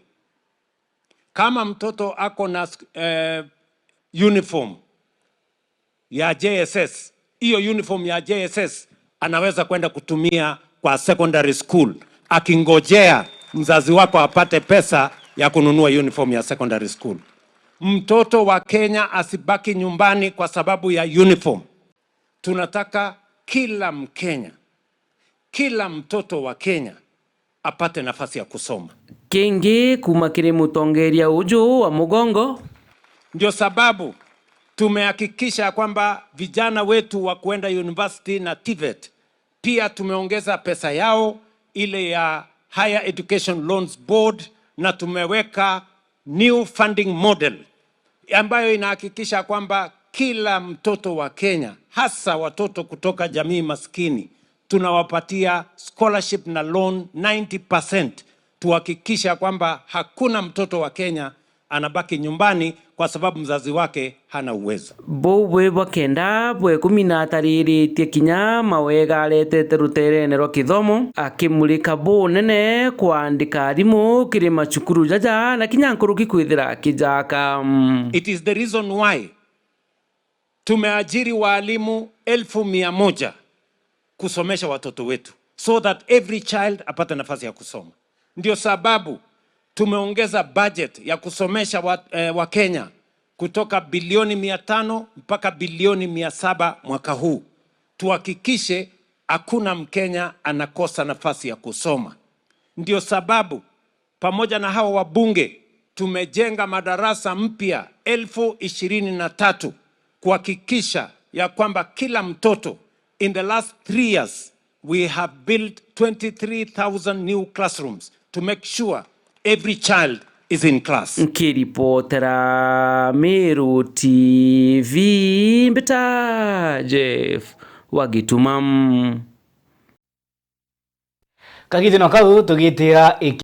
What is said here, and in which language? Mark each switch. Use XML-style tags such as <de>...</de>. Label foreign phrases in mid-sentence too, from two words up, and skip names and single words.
<sw>Kama mtoto ako na uniform ya JSS, hiyo uniform ya JSS anaweza kwenda kutumia kwa</sw> <en>secondary school,</en> <sw>akingojea mzazi wako apate pesa ya kununua uniform ya</sw> <en>secondary school.</en> <sw>Mtoto wa Kenya asibaki nyumbani kwa sababu ya uniform. Tunataka kila Mkenya, kila mtoto wa Kenya apate nafasi ya kusoma.</sw> <mer>Kingi kumakiri mutongeria uju wa Mugongo.</mer> <sw>Ndio sababu tumehakikisha kwamba vijana wetu wa kuenda university na TVET pia tumeongeza pesa yao ile ya Higher Education Loans Board, na tumeweka</sw> <en>new funding model</en> <sw>ambayo inahakikisha kwamba kila mtoto wa Kenya, hasa watoto kutoka jamii maskini, tunawapatia scholarship na loan 90%, tuhakikisha kwamba hakuna mtoto wa Kenya anabaki nyumbani kwa sababu mzazi wake hana uwezo.</sw> <mer>Bwe bakenda bwe kumina tariri kinya mawega aletete ruterene rwa kithomo akimulika bo nene kuandika arimu kiri macukuru jaja na kinya nkuruki kwithira kijaka.</mer> <en>It is the reason why</en> <sw>tumeajiri walimu 1,100 kusomesha watoto wetu</sw> <en>so that every child</en> <sw>apate nafasi ya kusoma. Ndio sababu tumeongeza budget ya kusomesha wa Kenya kutoka bilioni 500 mpaka bilioni 700 mwaka huu. Tuhakikishe hakuna Mkenya anakosa nafasi ya kusoma. Ndio sababu pamoja na hao wabunge tumejenga madarasa mpya 23,000 kuhakikisha ya kwamba kila mtoto.</sw> <en>In the last 3 years we have built 23,000 new classrooms to make sure every child is in class.</en> <mer>Nkiripotera Meru TV mbita Jeff Wagituma. Kagithino kau tugitira</mer>